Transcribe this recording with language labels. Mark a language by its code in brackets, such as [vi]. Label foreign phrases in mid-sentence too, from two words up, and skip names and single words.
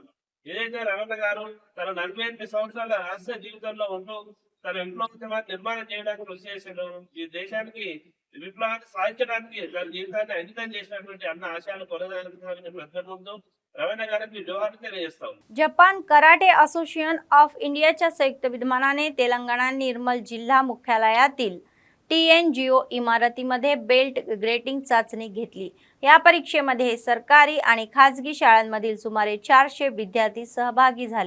[te] ఏదైతే రవణ గారు తన 48 సంవత్సరాల రాష్ట్ర జీవితంలో ఉంటూ తన విప్లవోద్యమాన్ని నిర్మాణం చేయడానికి కృషి చేసాడు। ఈ దేశానికి విప్లవాన్ని సాధించడానికి తన జీవితాన్ని అంకితం చేసినటువంటి అన్న ఆశయాలు కొనసాగించాలని ప్రతినబోతూ రవణ గారికి జోహార్లు తెలియజేస్తాం। [mr] जपान कराटे असोसिएशन ऑफ इंडियाच्या संयुक्त विद्यमानाने तेलंगणा निर्मल जिल्हा मुख्यालयातील TNGO इमारतीमध्ये [en] belt grading [mr] चाचणी घेतली। या परीक्षेमध्ये सरकारी आणि खासगी शाळांमधील सुमारे 400 विद्यार्थी सहभागी झाले।